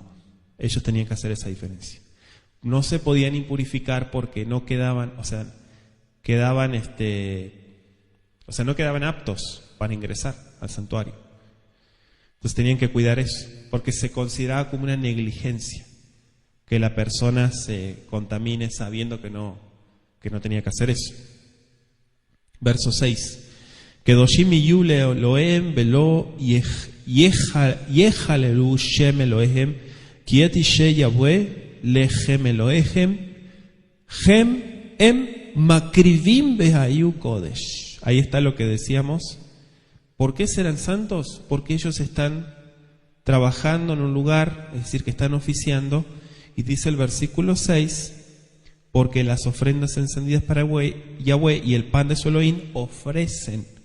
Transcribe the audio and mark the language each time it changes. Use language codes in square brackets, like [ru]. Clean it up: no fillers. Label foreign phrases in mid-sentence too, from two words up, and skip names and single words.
[es] Ellos tenían que hacer esa diferencia. No se podían impurificar porque no quedaban, no quedaban aptos para ingresar al santuario. Entonces tenían que cuidar eso, porque se consideraba como una negligencia que la persona se contamine sabiendo que no tenía que hacer eso. Verso 6. [he] קדשים יהיו לאלהיהם ולא יחללו שם אלהיהם כי את אשי יהוה לחם אלהיהם הם מקריבים והיו קדש. [es] Ahí está lo que decíamos. ¿Por qué serán santos? Porque ellos están trabajando en un lugar, es decir, que están oficiando, y dice el versículo 6, porque las ofrendas encendidas para Yahweh y el pan de su Elohim ofrecen.